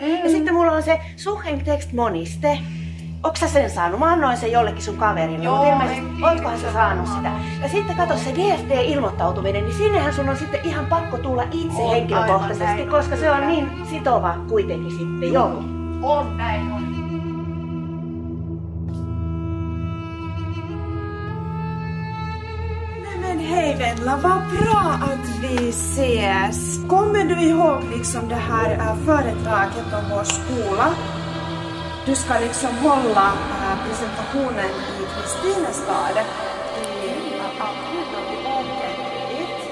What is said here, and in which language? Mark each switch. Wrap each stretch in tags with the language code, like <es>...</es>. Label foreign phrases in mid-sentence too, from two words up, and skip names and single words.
<fi>Ja sitten mulla on se Suchentext moniste. Onko sä sen saanut? Mä annoin sen jollekin sun kaverille. Joo, mutta ilmeisesti, ootkohan sä saanut sitä? Ja sitten kato se DSD-ilmoittautuminen, niin sinnehän sun on sitten ihan pakko tulla itse henkilökohtaisesti, koska se on niin sitova kuitenkin sitten, joo. On näin on.</fi> <sv>Men hej Venla, vad bra att vi ses. Kommer du ihåg liksom det här föredraget om vår skola? Du ska liksom hålla presentationen i Kristinestad i april då vi åker dit.</sv>